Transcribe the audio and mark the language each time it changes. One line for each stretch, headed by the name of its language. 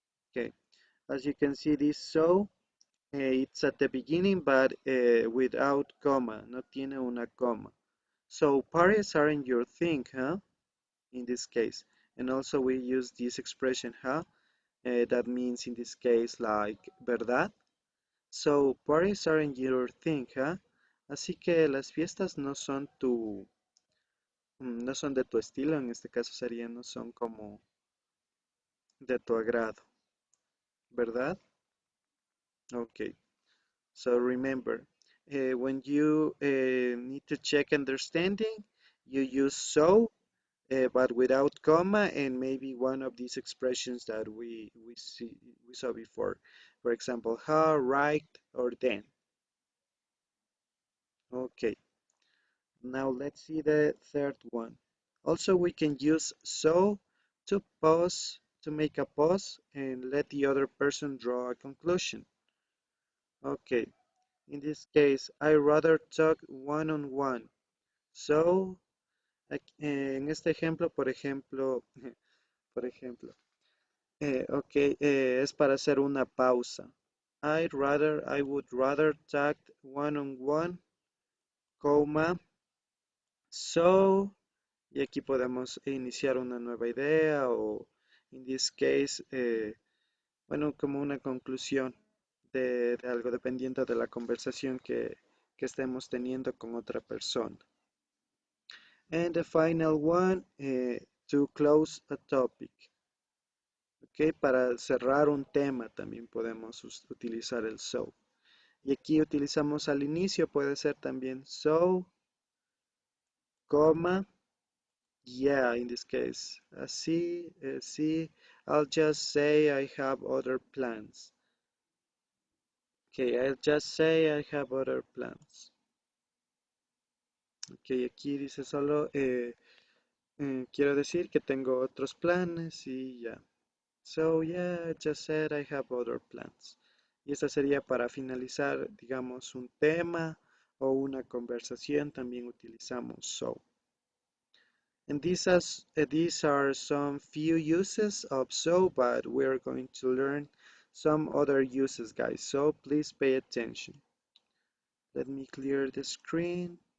English: Okay, as you can see, this so it's at the beginning, but without comma,
Spanish: no tiene una coma.
English: So parties are in your thing, huh? In this case, and also we use this expression, huh? That means in this case like verdad. So parties are in your thing, huh?
Spanish: Así que las fiestas no son no son de tu estilo, en este caso sería no son como de tu agrado, ¿verdad?
English: Okay. So remember, when you need to check understanding, you use so, but without comma, and maybe one of these expressions that we saw before. For example, how, right, or then. Okay. Now let's see the third one. Also, we can use so to pause, to make a pause, and let the other person draw a conclusion. Okay. In this case, I rather talk one-on-one.
Spanish: So, en este ejemplo, por ejemplo, por ejemplo, ok, es para hacer una pausa.
English: I would rather talk one-on-one,
Spanish: coma, so, y aquí podemos iniciar una nueva idea o,
English: in this case,
Spanish: bueno, como una conclusión de algo dependiendo de la conversación que estemos teniendo con otra persona.
English: And the final one, to close a topic.
Spanish: Ok, para cerrar un tema también podemos utilizar el so. Y aquí utilizamos al inicio, puede ser también so, coma,
English: yeah, in this case.
Spanish: Así, sí,
English: I'll just say I have other plans. Okay, I'll just say I have other plans.
Spanish: Ok, aquí dice solo, quiero decir que tengo otros planes y ya.
English: So yeah, I just said I have other plans.
Spanish: Y esta sería para finalizar, digamos, un tema o una conversación, también utilizamos so.
English: And these are some few uses of so, but we're going to learn some other uses, guys. So please pay attention. Let me clear the screen.